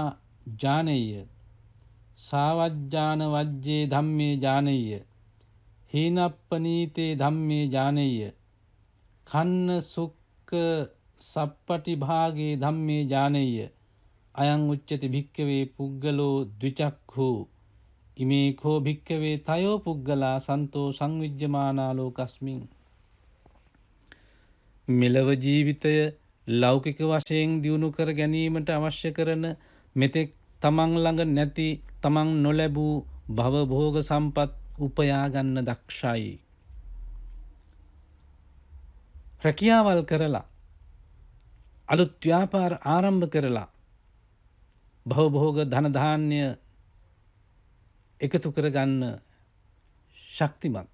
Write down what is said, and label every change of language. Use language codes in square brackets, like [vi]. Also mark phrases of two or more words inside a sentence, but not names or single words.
[pi] ඥානෙය්‍ය සාවජ්ජාන වජ්ජේ ධම්මේ ඥානෙය්‍ය හීනප්පනීතේ ධම්මේ ඥානෙය්‍ය කන්න සුක්ක සප්පටි භාගේ ධම්මේ ඥානෙය්‍ය අයං උච්චති භික්ඛවේ පුග්ගලෝ ද්විචක්ඛු ඉමේ කෝ භික්ඛවේ තයෝ පුග්ගලා සන්තෝ සංවිජ්ජමානා ලෝකස්මින්. [si] මෙලව ජීවිතය ලෞකික වශයෙන් දියුණු කර ගැනීමට අවශ්‍ය කරන මෙතෙක් තමන් ළඟ නැති තමන් නොලැබූ භවභෝග සම්පත් උපයා ගන්න දක්ෂයි. රැකියාවල් කරලා අලුත් ව්‍යාපාර ආරම්භ කරලා භවභෝග ධන ධාන්‍ය එකතු කරගන්න ශක්තිමත්.